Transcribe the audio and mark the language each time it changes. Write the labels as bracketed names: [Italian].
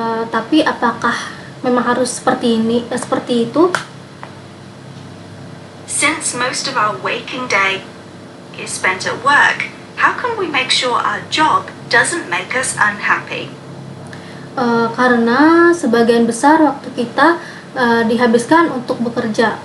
[Indonesian] Tapi apakah memang harus seperti itu? [English] Since most of our waking day is spent at work, how can we make sure our job doesn't make us unhappy? [Indonesian] Karena sebagian besar waktu kita dihabiskan untuk bekerja.